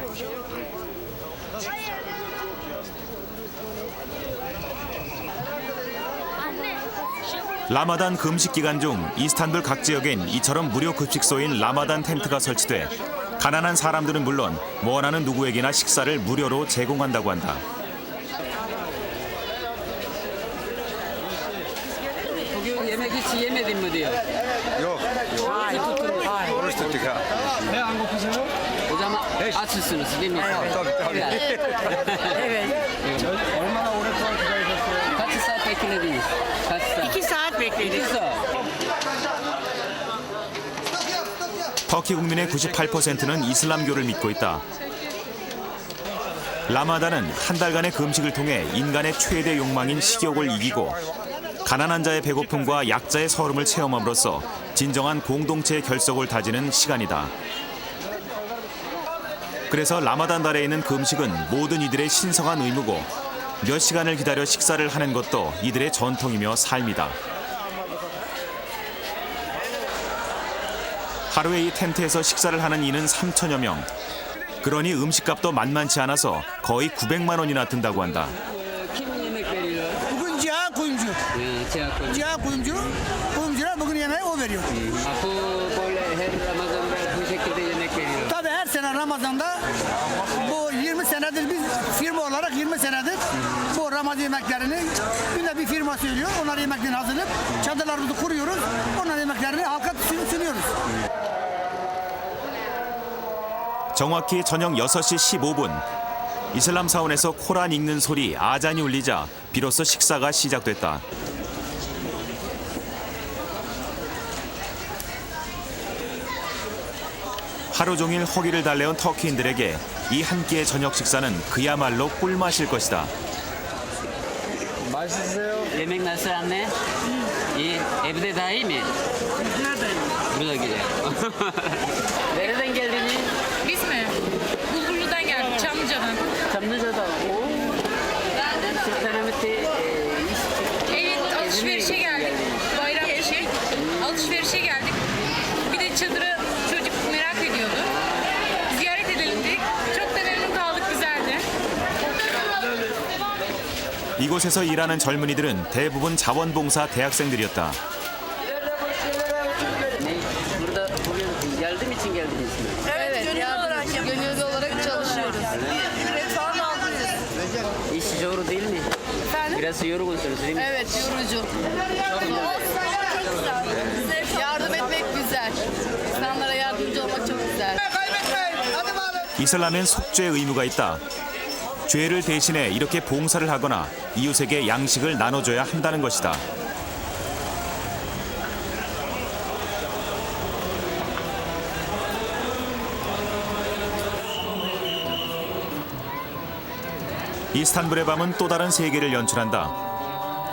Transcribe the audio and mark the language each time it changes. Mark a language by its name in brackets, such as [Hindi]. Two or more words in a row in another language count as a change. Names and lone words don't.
[Korean] 라마단 금식 기간 중 이스탄불 각 지역엔 이처럼 무료 급식소인 라마단 텐트가 설치돼 가난한 사람들은 물론 원하는 누구에게나 식사를 무료로 제공한다고 한다. [Turkish] Bugün yemek hiç yemedin mi diyor. Yok. Oruç tuttuk ha. O zaman açsınız değil mi? Tabii. Evet. Kaç saat beklediniz? Kaç saat? 2 saat bekledik. 2 saat. [Korean] 터키 국민의 98%는 이슬람교를 믿고 있다. 라마단은 한 달간의 금식을 통해 인간의 최대 욕망인 식욕을 이기고 가난한 자의 배고픔과 약자의 서름을 체험함으로써 진정한 공동체의 결속을 다지는 시간이다. 그래서 라마단 달에 있는 금식은 모든 이들의 신성한 의무고 몇 시간을 기다려 식사를 하는 것도 이들의 전통이며 삶이다. 하루에 이 텐트에서 식사를 하는 이는 3천여 명. 그러니 음식값도 만만치 않아서 거의 900만 원이나 든다고 한다. [Turkish] Kim yemek veriyor? Bugün cihat kuyumcu. Cihat koyun. Cihat kuyumcu. Kuyumcular bugün yemeği o veriyor. Bu böyle her Ramazan'da bu şekilde yemek veriyor. Tabii her sene Ramazan'da bu 20 senedir biz firma olarak 20 senedir bu Ramazan yemeklerini bir firma söylüyor. Onlar yemeklerini hazırlayıp çadırlarımızı kuruyoruz. Onlar yemeklerini halka sunuyoruz. [Korean] 정확히 저녁 6시 15분. 이슬람 사원에서 코란 읽는 소리 아잔이 울리자 비로소 식사가 시작됐다. 하루 종일 허기를 달래온 터키인들에게 이 한 끼의 저녁 식사는 그야말로 꿀맛일 것이다. [Turkish] Yemek nasıl anne? İyi. Evde daha iyi mi? Neredeyim? Burada gidiyor. Nereden geldiniz? Biz mi? Bulgurlu'dan geldik, Çamlıca'dan. Çamlıca'da. Oo. Sultanahmet'te Evet, alışverişe geldik. Bayram işi. Alışverişe geldik. Bir de çadırı çocuk merak ediyordu. Ziyaret edelim dedik. Çok da memnun kaldık, güzeldi. [Korean] 이곳에서 일하는 젊은이들은 대부분 자원봉사 대학생들이었다. [Turkish] Burada bugün yardım için geldiniz mi? Evet, gönüllü olarak çalışıyoruz. Ücret falan alıyoruz. İş zor değil mi? Efendim? Biraz yorgunsunuz değil mi? Evet, yorucu. Çok güzel. Yardım etmek güzel. İnsanlara yardımcı olmak çok güzel. [Korean] 이슬람엔 속죄 의무가 있다. 죄를 대신해 이렇게 봉사를 하거나 이웃에게 양식을 나눠줘야 한다는 것이다. 이스탄불의 밤은 또 다른 세계를 연출한다.